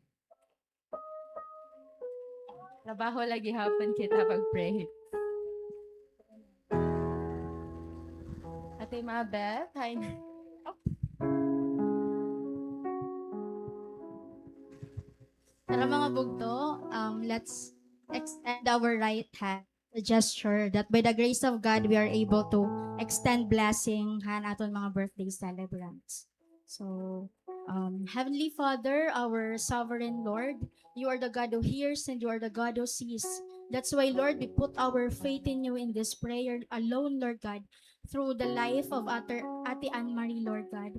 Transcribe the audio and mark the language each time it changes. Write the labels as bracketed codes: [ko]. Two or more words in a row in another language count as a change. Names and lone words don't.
[war] Trabaho lagi hapon kita pag-pray. Ate Mabet, hi. Tara mga bugto, [en] let's extend our right hand. A gesture that by the grace of God, we are able to extend blessing [war] han aton mga [en] birthday celebrants. So, Heavenly Father, our sovereign Lord, you are the God who hears and you are the God who sees. That's why, Lord, we put our faith in you in this prayer alone, Lord God, through the life of Ate Anne-Marie, Lord God.